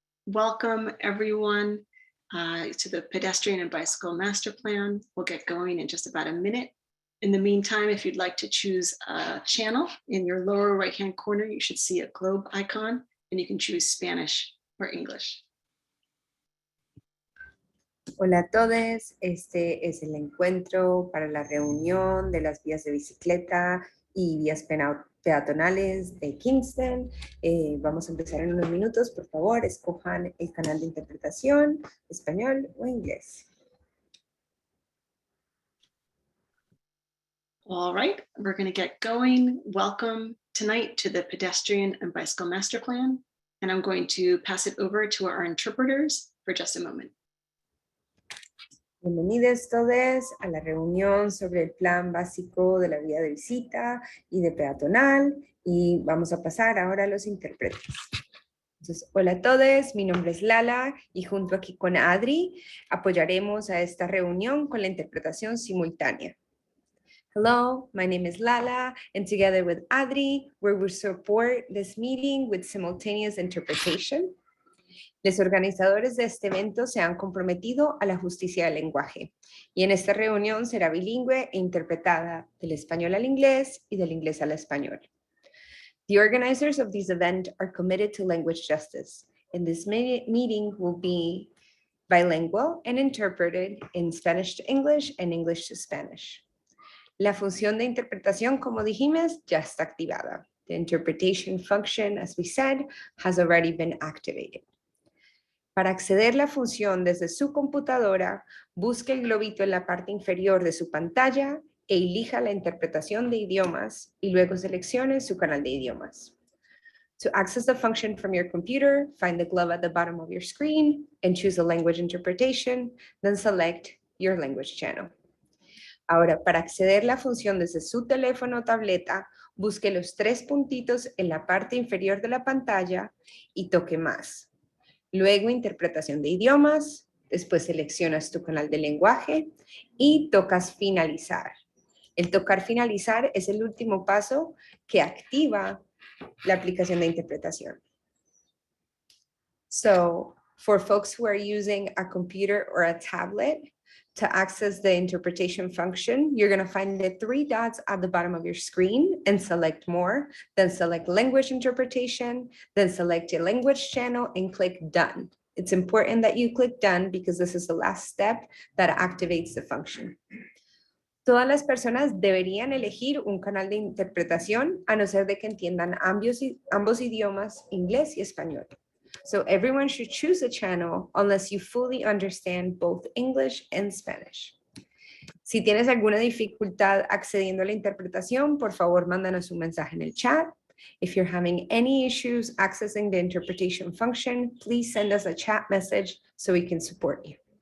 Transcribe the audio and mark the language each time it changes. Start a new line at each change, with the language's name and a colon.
English: Welcome everyone to the Pedestrian and Bicycle Master Plan. We'll get going in just about a minute. In the meantime, if you'd like to choose a channel, in your lower right-hand corner, you should see a globe icon and you can choose Spanish or English.
Spanish: Hola a todos, este es el encuentro para la reunión de las vías de bicicleta y vías peatonales de Kingston. Vamos a empezar en unos minutos, por favor, escojan el canal de interpretación, español o inglés.
English: All right, we're going to get going. Welcome tonight to the Pedestrian and Bicycle Master Plan, and I'm going to pass it over to our interpreters for just a moment.
Spanish: Bienvenidos todos a la reunión sobre el plan básico de la vía de visita y de peatonal, y vamos a pasar ahora a los intérpretes. Entonces, hola a todos, mi nombre es Lala y junto aquí con Adri apoyaremos a esta reunión con la interpretación simultánea.
English: Hello, my name is Lala, and together with Adri, we will support this meeting with simultaneous interpretation.
Spanish: Los organizadores de este evento se han comprometido a la justicia del lenguaje, y en esta reunión será bilingüe e interpretada del español al inglés y del inglés al español.
English: The organizers of this event are committed to language justice, and this meeting will be bilingual and interpreted in Spanish to English and English to Spanish.
Spanish: La función de interpretación, como dijimos, ya está activada.
English: The interpretation function, as we said, has already been activated.
Spanish: Para acceder a la función desde su computadora, busque el globito en la parte inferior de su pantalla e elija la interpretación de idiomas y luego seleccione su canal de idiomas.
English: To access the function from your computer, find the globe at the bottom of your screen and choose a language interpretation, then select your language channel.
Spanish: Ahora, para acceder a la función desde su teléfono o tableta, busque los 3 puntitos en la parte inferior de la pantalla y toque más. Luego, interpretación de idiomas, después seleccionas tu canal de lenguaje y tocas finalizar. El tocar finalizar es el último paso que activa la aplicación de interpretación.
English: So, For folks who are using a computer or a tablet, to access the interpretation function, you're going to find the 3 dots at the bottom of your screen and select more, then select language interpretation, then select your language channel and click done. It's important that you click done because this is the last step that activates the function.
Spanish: Todas las personas deberían elegir un canal de interpretación a no ser de que entiendan ambos idiomas, inglés y español.
English: So everyone should choose a channel unless you fully understand both English and Spanish.
Spanish: Si tienes alguna dificultad accediendo a la interpretación, por favor, mándanos un mensaje en el chat.
English: If you're having any issues accessing the interpretation function, please send us a chat message so we can support you.